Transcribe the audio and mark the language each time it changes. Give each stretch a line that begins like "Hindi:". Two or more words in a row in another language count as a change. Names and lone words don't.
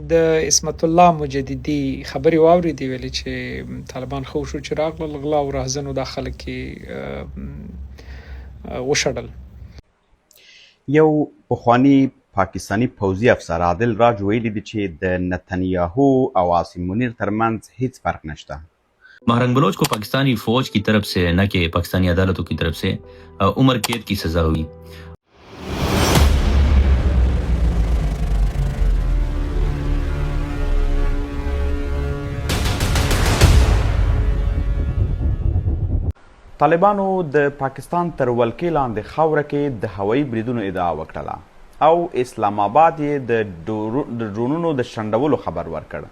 Pashto: د عصمت الله مجددي خبرې واورېدې ویلي چې طالبان خو شو چې راغلل غلا او راهزنو دا خلک وشړل. یو پخوانی پاکستانی پوځي افسر عادل راج ویلي دي چې د نتنیاهو او عاصم منیر ترمنځ هیڅ فرق نشته.
Urdu: ماہرنگ بلوچ کو پاکستانی فوج کی طرف سے نہ کہ پاکستانی عدالتوں کی طرف سے عمر قید کی سزا ہوئی.
Pashto: طالبانو د پاکستان تر ولکې لاندې خاوره کې د هوایي بریدونو ادعا وکړله او اسلام آباد یې د ډرونونو د شنډولو خبر ورکړ.